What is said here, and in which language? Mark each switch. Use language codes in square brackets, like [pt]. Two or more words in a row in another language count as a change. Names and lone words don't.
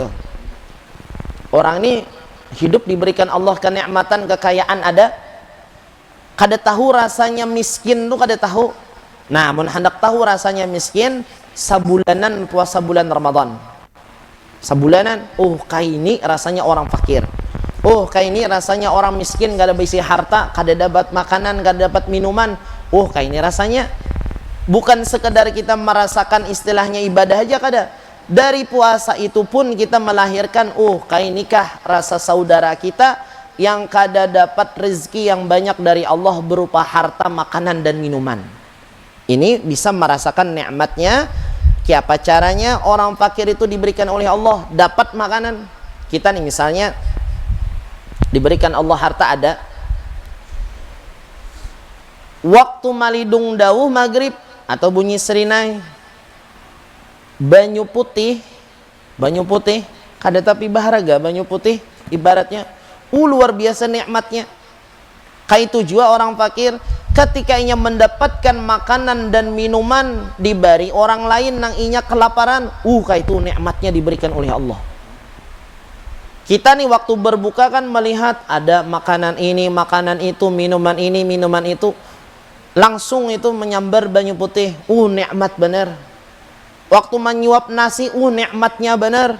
[bjn] Orang ini hidup diberikan Allah kenikmatan, kekayaan ada, kada tahu rasanya miskin tuh, kada tahu. Nah, mun hendak tahu rasanya miskin, sabulanan puasa bulan Ramadan. Sabulanan, oh kayak ini rasanya orang fakir. Oh kayak ini rasanya orang miskin, gak ada bisi harta, kada dapat makanan, kada dapat minuman. Oh kayak ini rasanya. Bukan sekedar kita merasakan istilahnya ibadah aja, kada. [id] Dari puasa itu pun kita melahirkan, oh kayak inikah rasa saudara kita yang kada dapat rezeki yang banyak dari Allah berupa harta, makanan dan minuman. Ini bisa merasakan nikmatnya. Kiapa caranya orang fakir itu diberikan oleh Allah dapat makanan. [bjn] Kita nih misalnya diberikan Allah harta ada, waktu malidung dawuh maghrib atau bunyi serinai, banyu putih kada tapi baharaga banyu putih ibaratnya luar biasa nikmatnya. Kayak itu juga orang fakir ketika inya mendapatkan makanan dan minuman diberi orang lain nang inya kelaparan, kayak itu nikmatnya diberikan oleh Allah. Kita nih waktu berbuka kan melihat ada makanan ini, makanan itu, minuman ini, minuman itu, langsung itu menyambar banyu putih, nikmat bener. Waktu menyuap nasi, nikmatnya bener.